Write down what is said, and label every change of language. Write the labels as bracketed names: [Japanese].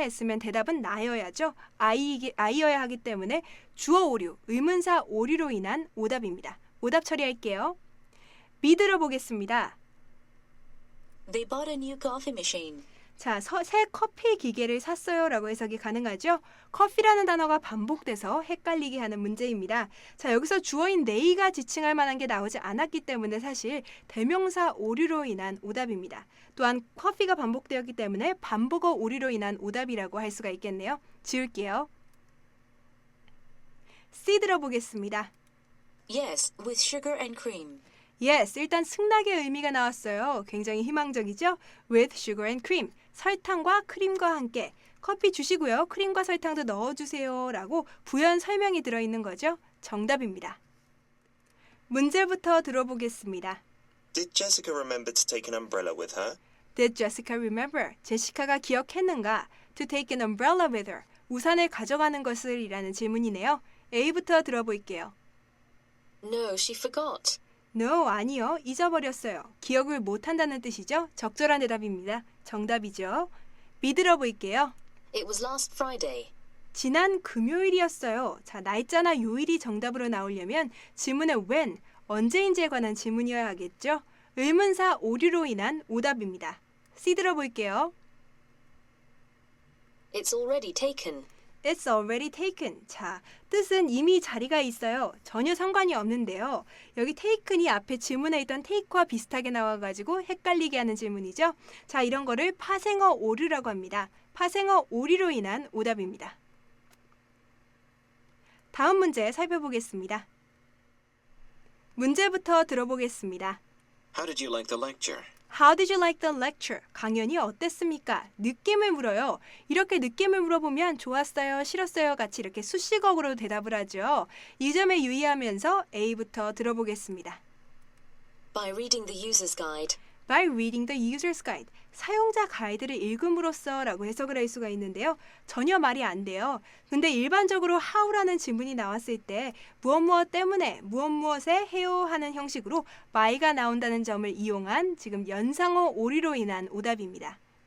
[Korean] 했으면 대답은 나여야죠. I여야 하기 때문에 주어 오류, 의문사 오류로 인한 오답입니다. 오답 처리할게요. B 들어보겠습니다. [English] They bought a new coffee machine. [Korean] 자, 새 커피 기계를 샀어요 라고 해석이 가능하죠. 커피라는 단어가 반복돼서 헷갈리게 하는 문제입니다. 자, 여기서 주어인 they가 지칭할 만한 게 나오지 않았기 때문에 사실 대명사 오류로 인한 오답입니다. 또한 커피가 반복되었기 때문에 반복어 오류로 인한 오답이라고 할 수가 있겠네요. 지울게요. C 들어보겠습니다. [English] Yes, with sugar and cream. [Korean] Yes, 일단 승낙의 의미가 나왔어요. 굉장히 희망적이죠? [English] With sugar and cream, [Korean] 설탕과 크림과 함께. 커피 주시고요. 크림과 설탕도 넣어주세요. 라고 부연 설명이 들어있는 거죠. 정답입니다. 문제부터 들어보겠습니다. [English] Did Jessica remember to take an umbrella with her? Did Jessica remember? [Korean] 제시카가 기억했는가? [English] To take an umbrella with her. [Korean] 우산을 가져가는 것을 이라는 질문이네요. A부터 들어볼게요. [English] No, she forgot. [Korean] No, 아니요. 잊어버렸어요. 기억을 못한다는 뜻이죠. 적절한 대답입니다. 정답이죠. 믿으러 볼게요. [English] It was last Friday. [Korean] 지난 금요일이었어요. 자, 날짜나 요일이 정답으로 나오려면 지문의 when, 언제인지에 관한 지문이어야 하겠죠. 의문사 오류로 인한 오답입니다. C 들어볼게요. [English] It's already taken. It's already taken. [Korean] 자, 뜻은 이미 자리가 있어요. 전혀 상관이 없는데요. 여기 taken이 앞에 지문에 있던 take와 비슷하게 나와가지고 헷갈리게 하는 질문이죠. 자, 이런 거를 파생어 오류라고 합니다. 파생어 오류로 인한 오답입니다. 다음 문제 살펴보겠습니다. 문제부터 들어보겠습니다. [English] How did you like the lecture? How did you like the lecture? [Korean] 강연이 어땠습니까? 느낌을 물어요. 이렇게 느낌을 물어보면 좋았어요, 싫었어요 같이 이렇게 수식어로 대답을 하죠. 이 점에 유의하면서 A부터 들어보겠습니다. [English] By reading the user's guide. By reading the user's guide. [Korean] 사용자 가이드를 읽음으로써 라고 해석을 할 수가 있는데요. 전혀 말이 안 돼요. 근데 일반적으로 how라는 지문이 나왔을 때 무엇 때문에 무엇에 해요 하는 형식으로 by가 나온다는 점을 이용한 지금 연상어 오류로 인한 오답입니다.